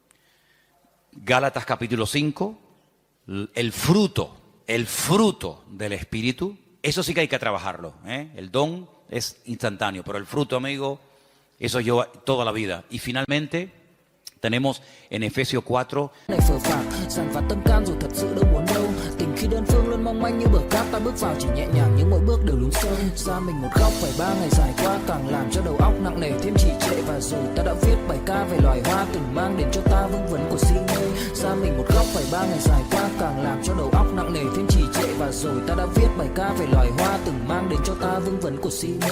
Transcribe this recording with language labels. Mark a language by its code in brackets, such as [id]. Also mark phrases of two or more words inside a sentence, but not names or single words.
[es] Gálatas capítulo 5, el fruto del Espíritu. Eso sí que hay que trabajarlo, ¿eh? El don es instantáneo, pero el fruto, amigo, eso lleva toda la vida. Y finalmente tenemos en Efesios 4. [vi] Khi đơn phương luôn mong manh như bờ cát, ta bước vào chỉ nhẹ nhàng nhưng mỗi bước đều lún sâu. Xa mình một góc phải 3 ngày dài qua càng làm cho đầu óc nặng nề thêm trì trệ và rồi ta đã viết bài ca về loài hoa từng mang đến cho ta vương vấn của si mê. Xa mình một góc phải 3 ngày dài qua càng làm cho đầu óc nặng nề thêm trì trệ và rồi ta đã viết bài ca về loài hoa từng mang đến cho ta vương vấn của si mê.